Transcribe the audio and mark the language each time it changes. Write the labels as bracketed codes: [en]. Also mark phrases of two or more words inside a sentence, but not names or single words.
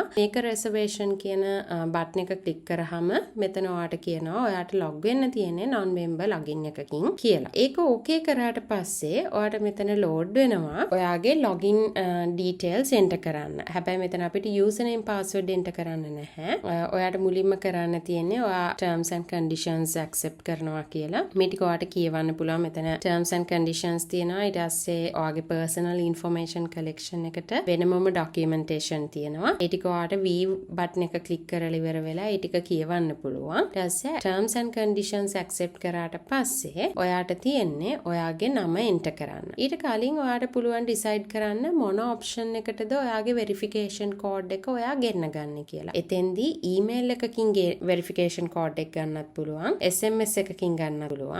[si] මේක reservation කියන button එක click කරාම මෙතන ඔයාට කියනවා ඔයාට log වෙන්න තියෙන්නේ [en] non member login [si] එකකින් කියලා. ඒක okay කරාට පස්සේ ඔයාට මෙතන load වෙනවා ඔයාගේ [en] login details enter [si] කරන්න. හැබැයි මෙතන අපිට [en] username password enter [si] කරන්න නැහැ. ඔයාට මුලින්ම කරන්න තියෙන්නේ ඔයා [en] terms and conditions accept [si] කරනවා කියලා. මේ ටික ඔයාට කියවන්න පුළුවන්. මෙතන [en] terms and conditions [si] තියෙනවා. ඊට පස්සේ ඔයාගේ [en] personal information collection [si] එකට වෙනමම documentation තියෙනවා. ඒ ටික ඔයාට [en] view button [si] එක click කරලා ඉවර වෙලා ඒ ටික කියවන්න පුළුවන්. ඊට පස්සේ [en] terms and conditions accept [si] කරාට පස්සේ ඔයාට තියෙන්නේ ඔයාගේ නම enter කරන්න. ඊට කලින් ඔයාට පුළුවන් decide කරන්න මොන option එකටද ඔයාගේ [en] verification code [si] එක ඔයා ගෙන්න ගන්න කියලා. එතෙන්දී email එකකින් [en] verification code [si] එක ගන්නත් පුළුවන්, SMS එකකින් ගන්නත් පුළුවන්.